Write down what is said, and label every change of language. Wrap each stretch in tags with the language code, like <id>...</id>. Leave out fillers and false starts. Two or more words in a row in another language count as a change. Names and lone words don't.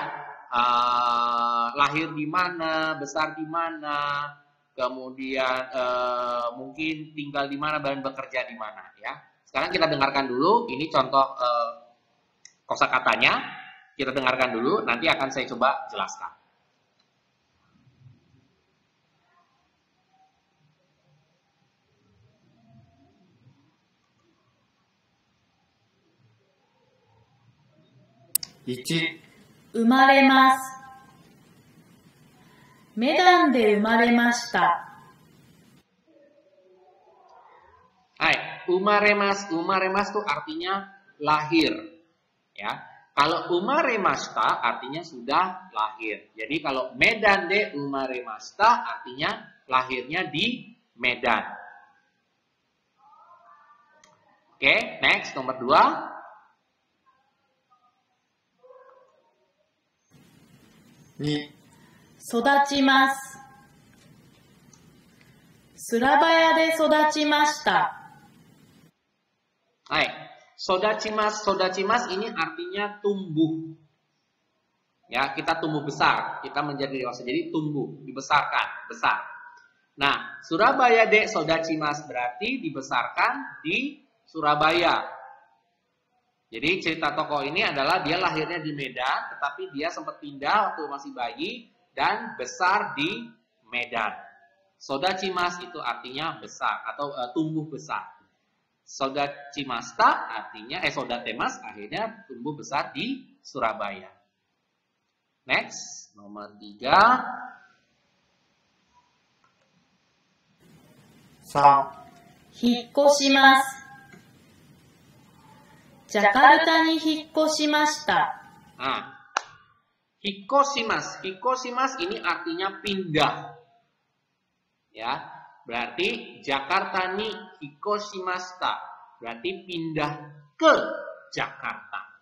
<id>Lahir di mana, besar di mana, kemudian mungkin tinggal di mana dan bekerja di mana ya. Sekarang kita dengarkan dulu. Ini contoh kosakatanya. Kita dengarkan dulu, nanti akan saya coba jelaskan. Ichi.</id> <ja>生まれます。メダンで生まれました。</ja> <id>Hai, umaremas itu artinya lahir. Ya. Kalau umaremashita artinya sudah lahir. Jadi kalau Medan</id> <ja>で生まれました</ja> <id>artinya lahirnya di Medan. Oke, next nomor 2.</id> <ja>に。育ちます。スラバヤで育ちました。</ja> <id>Hai. Sodachimas ini artinya tumbuh. Ya, kita tumbuh besar, kita menjadi dewasa. Jadi tumbuh, dibesarkan, besar. Nah, Surabaya</id> <ja>で育ちます</ja> <id>berarti dibesarkan di Surabaya. Jadi cerita tokoh ini adalah dia lahirnya di Medan, tetapi dia sempat pindah waktu masih bayi dan besar di Medan. Sodachimas itu artinya besar atau tumbuh besar. Sodachimasta artinya Sodatemas akhirnya tumbuh besar di Surabaya. Next, nomor 3.</id> <ja>引っ越します。ジャカルタに引っ越しました。</ja> <id>Nah, Hikoshimas. Hikoshimas ini artinya pindah. Ya, berarti Jakarta</id> <ja>に引っ越しました.</ja> <id>Berarti pindah ke Jakarta.</id>